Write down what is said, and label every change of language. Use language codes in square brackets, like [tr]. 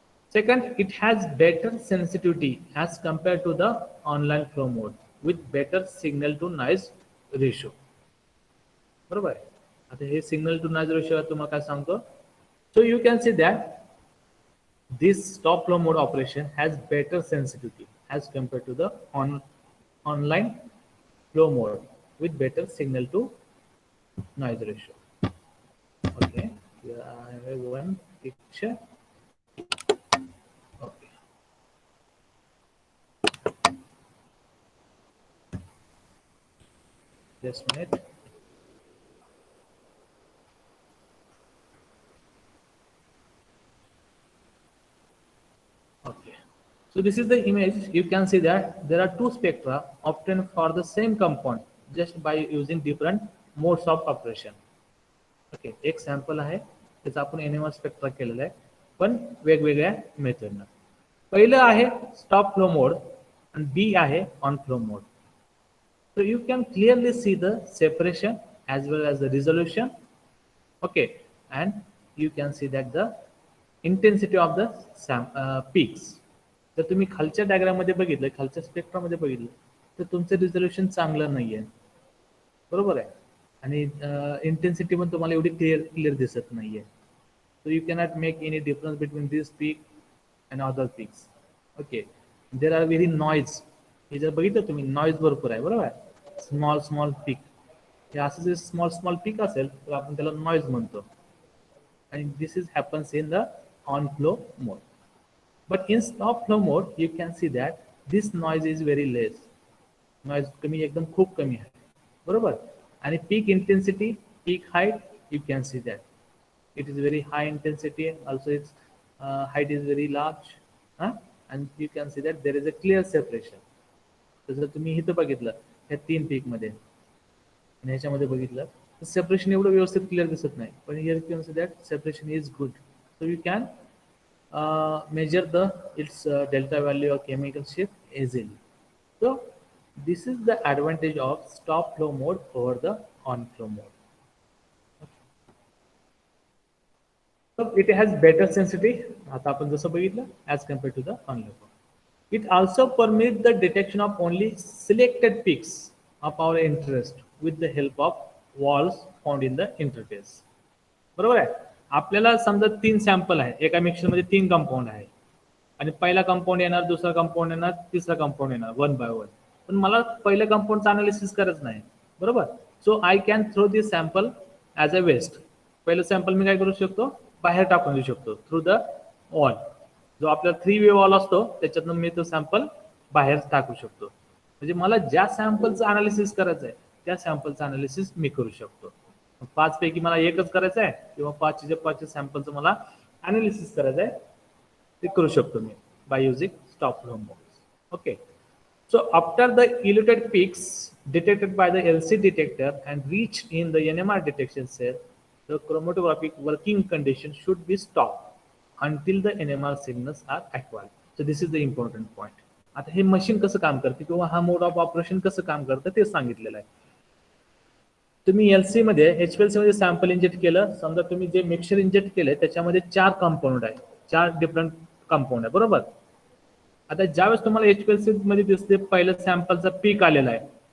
[en] Second, it has better sensitivity as compared to the online flow mode with better signal to noise ratio. [mr] बरोबर आहे. आता हे signal to noise ratio तुम्हाला काय सांगतो. [en] So you can see that this stop flow mode operation has better sensitivity as compared to the online flow mode with better signal to noise ratio. Okay, here I have one picture. Okay, just a minute. Okay, so this is the image. You can see that there are two spectra obtained for the same compound just by using different modes of operation. [mr] Okay, एक sample आहे त्याचा आपण NMR spectra केलेला आहे पण वेगवेगळ्या मेथडनं. पहिलं आहे स्टॉप फ्लो मोड आणि बी आहे on flow mode. [en] So you can clearly see the separation as well as the resolution. Okay, and you can see that the intensity of the peaks. [mr] जर तुम्ही खालच्या डायग्राम मध्ये बघितलं, खालच्या स्पेक्ट्रा मध्ये बघितलं तर तुमचं रिझोल्युशन चांगलं नाहीये. बरोबर आहे, आणि इंटेन्सिटी पण तुम्हाला एवढी क्लिअर दिसत नाहीये. [en] So you cannot make any difference between this peak and other peaks. [mr] Okay, [en] There are very noise. [mr] हे जर बघितलं तुम्ही नॉईज भरपूर आहे. बरोबर आहे, स्मॉल पीक. हे असं जे स्मॉल पीक असेल तर आपण त्याला नॉईज म्हणतो. [en] And this is happens in the on flow mode. But in stop flow mode, you can see that this noise is very less. [mr] Noise कमी, एकदम खूप कमी आहे. बरोबर, आणि [en] peak intensity, peak height, you can see that it is very high intensity. Also, its height is very large, and you can see that there is a clear separation. [mr] जर तुम्ही इथं बघितलं ह्या तीन पीक मध्ये आणि ह्याच्यामध्ये बघितलं separation एवढं व्यवस्थित क्लिअर दिसत नाही. [en] पण here you can see that separation is good. So you can measure its delta value or chemical shift easily. So this is the advantage of stop flow mode over the on flow mode. So it has better sensitivity. [mr] आता आपण जसं बघितलं [en] as compared to the on flow mode. It also permits the detection of only selected peaks of our interest with the help of walls found in the interface. [mr] बरोबर आहे. आपल्याला समजा तीन sample आहे, एका मिक्सर मध्ये तीन कंपाऊंड आहे आणि पहिला कंपाऊंड येणार, दुसरा कंपाऊंड येणार, तिसरा कंपाऊंड येणार, वन बाय वन. पण मला पहिल्या कंपाऊंडचं अनालिसिस करायचं नाही. बरोबर, [en] So I can throw this sample as a waste. [mr] पहिलं सॅम्पल मी काय करू शकतो, बाहेर टाकून देऊ शकतो [en] Through the wall. [mr] जो आपला 3-वे वॉल असतो त्याच्यातून मी तो सॅम्पल बाहेर टाकू शकतो. म्हणजे मला ज्या सॅम्पलचं अनालिसिस करायचं आहे त्या सॅम्पलचं अनालिसिस मी करू शकतो. 5 पैकी मला एकच करायचं आहे किंवा 5 सॅम्पलचं मला अनालिसिस करायचं आहे ते करू शकतो मी [en] By using stop flow mode. Okay, so after the eluted peaks detected by the LC detector and reached in the NMR detection cell, the chromatographic working condition should be stopped until the NMR signals are acquired. So this is the important point. [mr] आता हे machine कसं काम करते किंवा हा मोड of operation कसं काम करतं ते सांगितलेलं आहे. तुम्ही एलसी मध्ये HPLC मध्ये सॅम्पल इंजेक्ट केलं, समजा तुम्ही जे मिक्सचर इंजेक्ट केलंय त्याच्यामध्ये 4 कंपाऊंड आहे, 4 डिफरंट कंपाऊंड आहे. बरोबर, आता ज्यावेळेस तुम्हाला HPLC मध्ये दिसते पहिलं सॅम्पलचा पीक आलेला आहे